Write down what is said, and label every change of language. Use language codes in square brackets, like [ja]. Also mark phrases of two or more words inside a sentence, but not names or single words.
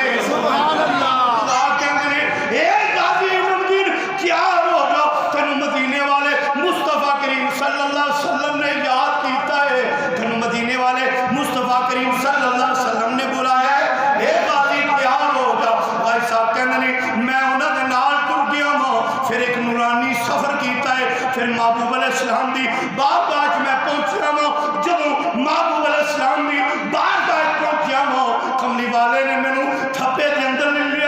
[pa] ਸੁਭਾਨ ਅੱਲਾਹ ਕਹਿੰਦੇ ਨੇ ਏ ਗਾਜ਼ੀ ਨਮਕੀਨ ਤਿਆਰ ਹੋ ਜਾਓ ਤੈਨੂੰ ਮਦੀਨੇ ਵਾਲੇ ਮੁਸਤਫ਼ਾ ਕਰੀਮ [ar] صلى الله عليه وسلم [pa] ਨੇ ਯਾਦ ਕੀਤਾ ਹੈ, ਤੈਨੂੰ ਮਦੀਨੇ ਵਾਲੇ ਮੁਸਤਫ਼ਾ ਕਰੀਮ [ar] صلى الله عليه وسلم [pa] ਨੇ ਬੁਲਾਇਆ ਹੈ। ਏ ਗਾਜ਼ੀ ਤਿਆਰ ਹੋ ਜਾਓ। ਭਾਈ ਸਾਹਬ ਕਹਿੰਦੇ ਨੇ ਮੈਂ ਉਨ੍ਹਾਂ ਦੇ ਨਾਲ ਟੁਰ ਗਿਆ ਹਾਂ, ਫਿਰ ਏਕ ਨੂਰਾਨੀ ਸਫ਼ਰ ਕੀਤਾ ਹੈ, ਫਿਰ ਮਹਿਬੂਬ ਅਲੈਹਿੱਸਲਾਮ ਦੀ ਬਾਰਗਾਹ ਚ ਮੈਂ ਪਹੁੰਚਿਆ ਹਾਂ। ਜਦੋਂ ਮਹਿਬੂਬ ਅਲੈਹਿੱਸਲਾਮ ਦੀ ਬਾਰਗਾਹ ਚ ਪਹੁੰਚਿਆ ਹਾਂ, ਕਮਲੀ ਵਾਲੇ ਨੇ ਮੈਨੂੰ ਥੱਪੇ ਦੇ ਅੰਦਰ ਲੈ ਲਿਆ।